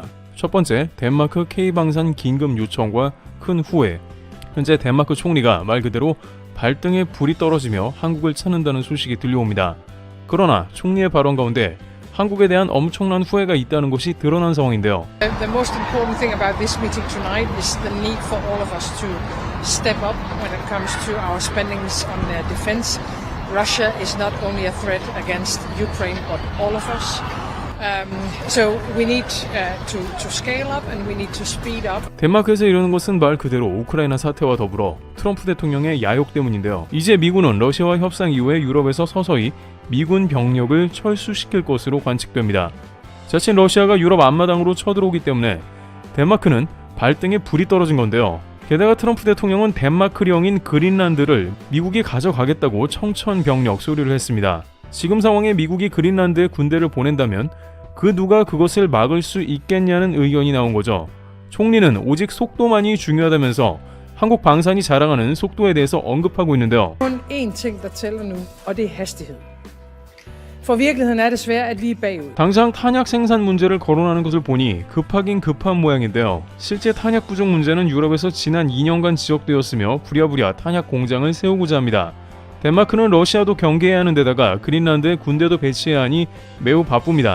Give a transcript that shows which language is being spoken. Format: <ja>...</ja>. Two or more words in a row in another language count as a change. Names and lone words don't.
<ko>첫 번째, 덴마크 K방산 긴급 요청과 큰 후회. 현재 덴마크 총리가 말 그대로 발등에 불이 떨어지며 한국을 찾는다는 소식이 들려옵니다. 그러나 총리의 발언 가운데 한국에 대한 엄청난 후회가 있다는 것이 드러난 상황인데요.</ko> <en>The most important thing about this meeting tonight is the need for all of us to step up when it comes to our spendings on defense. Russia is not only a threat against Ukraine, but all of us. So we need to scale up and we need to speed up.</en> <ko>덴마크에서 이러는 것은 말 그대로 우크라이나 사태와 더불어 트럼프 대통령의 야욕 때문인데요. 이제 미군은 러시아와 협상 이후에 유럽에서 서서히 미군 병력을 철수시킬 것으로 관측됩니다. 자칫 러시아가 유럽 앞마당으로 쳐들어오기 때문에 덴마크는 발등에 불이 떨어진 건데요. 게다가 트럼프 대통령은 덴마크령인 그린란드를 미국이 가져가겠다고 청천벽력 소리를 했습니다. 지금 상황에 미국이 그린란드에 군대를 보낸다면 그 누가 그것을 막을 수 있겠냐는 의견이 나온 거죠. 총리는 오직 속도만이 중요하다면서 한국 방산이 자랑하는 속도에 대해서 언급하고 있는데요.</ko> <da>Kun én ting der tæller nu, og det er hastighed. For virkeligheden er desværre, at vi er bagud.</da> <ko>당장 탄약 생산 문제를 거론하는 것을 보니 급하긴 급한 모양인데요. 실제 탄약 부족 문제는 유럽에서 지난 2년간 지적되었으며 부랴부랴 탄약 공장을 세우고자 합니다. 덴마크는 러시아도 경계해야 하는 데다가 그린란드에 군대도 배치해야 하니 매우 바쁩니다.</ko>